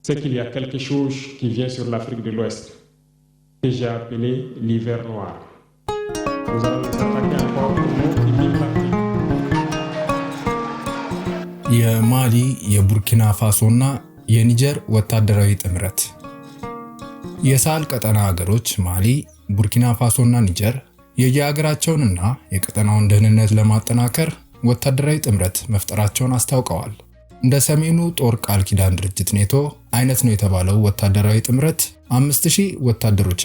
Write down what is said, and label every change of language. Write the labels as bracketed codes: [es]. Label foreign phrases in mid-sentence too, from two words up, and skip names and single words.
[fr] c'est qu'il y a quelque chose qui vient sur l'Afrique de l'Ouest, que j'ai appelé l'hiver noir. Nous allons nous attaquer encore au mot qui vient l'Afrique. [am] የማሊ የቡርኪና ፋሶና የኒጀር ወታደራዊ ጥምረት። የሳህል ቀጠና ሀገሮች ማሊ፣ ቡርኪና ፋሶና ኒጀር የየሀገራቸውንና የቀጠናውን ደህንነት ለማጠናከር ወታደራዊ ጥምረት መፍጠራቸውን አስታውቀዋል። እንደ ሰሜኑ ጦር ቃል ኪዳን ድርጅት ኔቶ አይነት ነው የተባለው ወታደራዊ ጥምረት 5000 ወታደሮች